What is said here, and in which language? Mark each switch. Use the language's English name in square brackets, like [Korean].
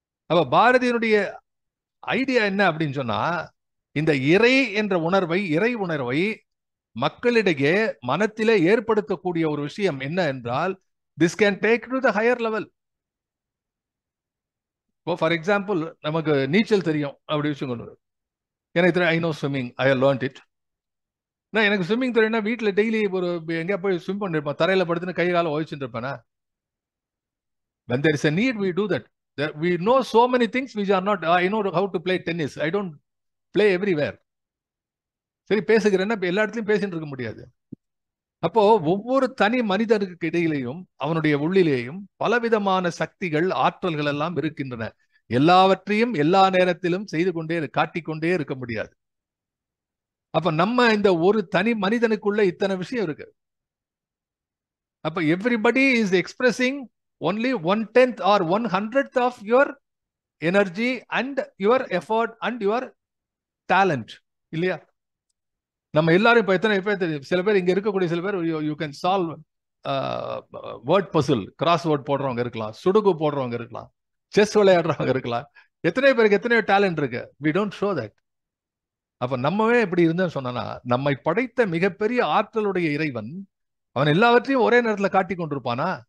[Tamil] அப்ப பாரதியினுடைய ஐடியா என்ன அப்படின்னு சொன்னா, இந்த இறை என்ற உணர்வை, இறை உணர்வை மக்களிடையே மனத்திலே ஏற்படுத்தக்கூடிய ஒரு விஷயம் என்ன என்றால், [English] This can take to the higher level. [Tamil] இப்போ ஃபார் எக்ஸாம்பிள், நமக்கு நீச்சல் தெரியும் அப்படி விஷயம் கொண்டு எனக்கு தெரியும், [English] I know swimming, I learnt it. [Tamil] நான் எனக்கு ஸ்விம்மிங் தெரியும்னா வீட்டில் டெய்லி ஒரு எங்கேயா போய் ஸ்விம் பண்ணிருப்பேன், தரையில படுத்துன்னு கை காலம் ஓய்ச்சிட்டு இருப்பேனா? [English] when there is a need we do that. We know so many things which are not, I know how to play tennis, I don't play everywhere. [Tamil] சரி பேசுகிறேன்னா எல்லா இடத்துலையும் பேசிட்டு இருக்க முடியாது. அப்போ ஒவ்வொரு தனி மனிதனுக்கு இடையிலேயும் அவனுடைய உள்ளிலேயும் பலவிதமான சக்திகள், ஆற்றல்கள் எல்லாம் இருக்கின்றன. எல்லாவற்றையும் எல்லா நேரத்திலும் செய்து கொண்டே காட்டிக்கொண்டே இருக்க முடியாது. அப்ப நம்ம இந்த ஒரு தனி மனிதனுக்குள்ள இத்தனை விஷயம் இருக்கு. அப்ப [English] Everybody is expressing only 1/10 or 1/100th of your energy and your effort and your talent. [Tamil] இல்லையா? நம்ம எல்லாரும் இப்ப எத்தனை பேர் தெரியும், சில பேர் இங்க இருக்கக்கூடிய சில பேர் [English] you can solve word puzzle, [Tamil] cross word போடுறவங்க இருக்கலாம், சுடுகு போடுறவங்க இருக்கலாம், செஸ் விளையாடுறவங்க இருக்கலாம். எத்தனை பேருக்கு எத்தனையோ டேலண்ட் இருக்கு. [English] we don't show that. [Tamil] அப்ப நம்மவே எப்படி இருந்தேன்னு சொன்னா, நம்மை படைத்த மிகப்பெரிய ஆற்றலுடைய இறைவன் அவன் எல்லாவற்றையும் ஒரே நேரத்தில் காட்டி கொண்டிருப்பானா?